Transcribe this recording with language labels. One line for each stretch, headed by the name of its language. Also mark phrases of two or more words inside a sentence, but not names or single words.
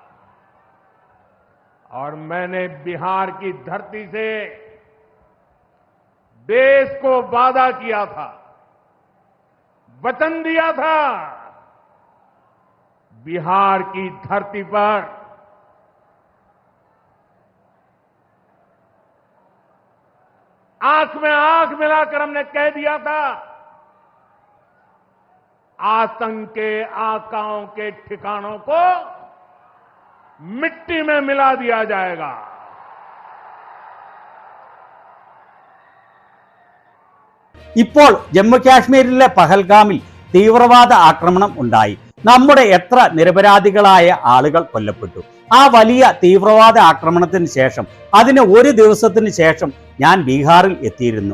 Hindi: और मैंने बिहार की धरती से देश को वादा किया था, वचन दिया था, बिहार की धरती पर आंख में आंख मिलाकर हमने कह दिया था, आतंक के आकाओं के ठिकानों को मिट्टी में मिला दिया जाएगा।
Malayalam: ഇപ്പോൾ ജമ്മു കാശ്മീരിലെ പഹൽഗാമിൽ തീവ്രവാദ ആക്രമണം ഉണ്ടായി. നമ്മുടെ എത്ര നിരപരാധികളായ ആളുകൾ കൊല്ലപ്പെട്ടു. ആ വലിയ തീവ്രവാദ ആക്രമണത്തിന് ശേഷം, അതിന് ഒരു ദിവസത്തിന് ശേഷം ഞാൻ ബീഹാറിൽ എത്തിയിരുന്നു.